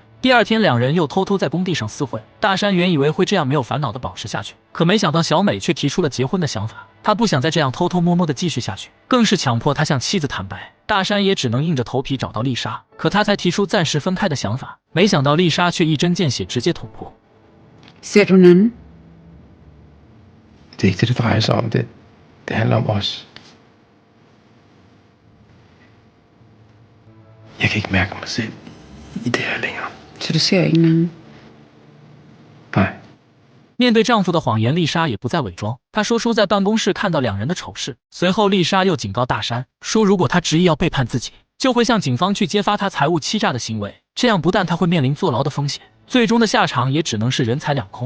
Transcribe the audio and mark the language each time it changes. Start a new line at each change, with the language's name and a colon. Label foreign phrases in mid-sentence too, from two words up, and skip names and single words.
Chinese: 第二天，两人又偷偷在工地上私会。大山原以为会这样没有烦恼地保持下去，可没想到小美却提出了结婚的想法。他不想再这样偷偷摸摸地继续下去，更是强迫他向妻子坦白。大山也只能硬着头皮找到丽莎，可他才提出暂时分开的想法，没想到丽莎却一针见血，直接捅破。
Danish: Seronen. Det er ikke det, det drejer sig om. Det handler om os. Jeg kan ikke mærke mig selv i det her længere. Så du ser ingen anden? Nej.
Chinese: 面对丈夫的谎言，丽莎也不再伪装。她说出在办公室看到两人的丑事。随后，丽莎又警告大山说，如果他执意要背叛自己，就会向警方去揭发他财务欺诈的行为，这样不但他会面临坐牢的风险，最终的下场也只能是人财两空。